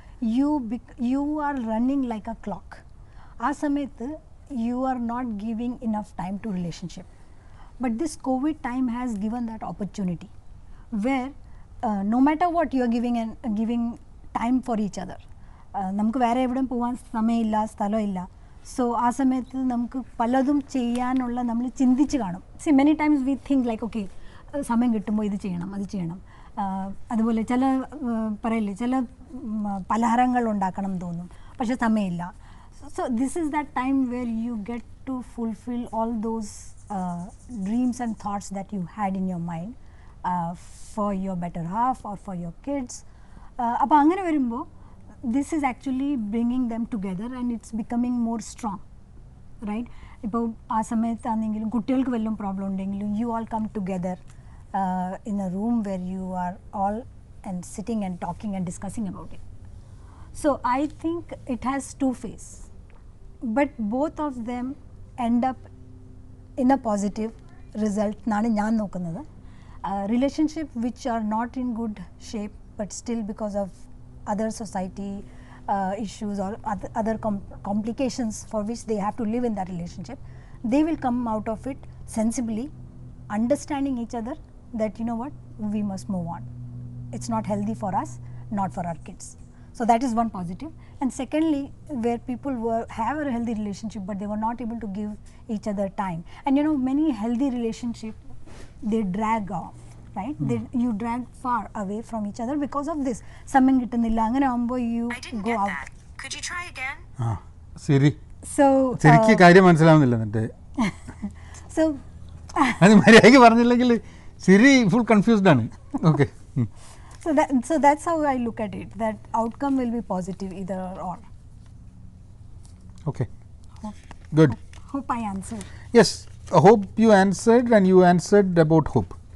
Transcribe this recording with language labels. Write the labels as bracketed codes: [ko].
[en] you are running like a clock. [ml] ആ സമയത്ത് [en] you are not giving enough time to relationship. But this COVID time has given that opportunity where no matter what you are giving time for each other. [ml] നമുക്ക് വേറെ എവിടെയും പോകാൻ സമയമില്ല, സ്ഥലമില്ല. So ആ സമയത്ത് നമുക്ക് പലതും ചെയ്യാനുള്ള നമ്മൾ ചിന്തിച്ച് കാണും. [en] see many times we think like okay [ml] സമയം കിട്ടുമ്പോൾ ഇത് ചെയ്യണം, അത് ചെയ്യണം. അതുപോലെ ചില പറയില്ലേ ചില പലഹാരങ്ങൾ ഉണ്ടാക്കണം എന്ന് തോന്നും, പക്ഷെ സമയമില്ല. [en] So this is that time where you get to fulfil all those dreams and thoughts that you had in your mind for your better half or for your kids. [ml] അപ്പോൾ അങ്ങനെ വരുമ്പോൾ [en] this is actually bringing them together and it's becoming more strong, right? [ml] ഇപ്പോൾ ആ സമയത്താണെങ്കിലും കുട്ടികൾക്ക് വല്ലതും problem ഉണ്ടെങ്കിലും [en] you all come together in a room where you are all and sitting and talking and discussing about it. So I think it has two faces, but both of them end up in a positive result [ml] എന്നാണ് ഞാൻ നോക്കുന്നത്. [en] Relationship which are not in good shape but still because of other society issues or other complications for which they have to live in that relationship, they will come out of it sensibly, understanding each other that you know what, we must move on. It's not healthy for us, not for our kids. So that is one positive. And secondly, where people have a healthy relationship but they were not able to give each other time. And you know, many healthy relationships, they drag off. Right? You drag far away from each other because of this. [ml] സമയം കിട്ടുന്നില്ല, അങ്ങനെ ആവുമ്പോൾ [en] you go out. Could you try again? [ml] ശരി. [en] So [ml] ശരിക്ക് കാര്യം മനസ്സിലാവുന്നില്ല എന്നിട്ട്. [en] So [ml] അത് മര്യാദയ്ക്ക് പറഞ്ഞില്ലെങ്കിൽ ശരി ഫുൾ കൺഫ്യൂസ്ഡ് ആണ്. [en] Okay. So that's how I look at it, that outcome will be positive either or. Okay. Good. Hope I answered. Yes, I hope you answered and you answered about hope.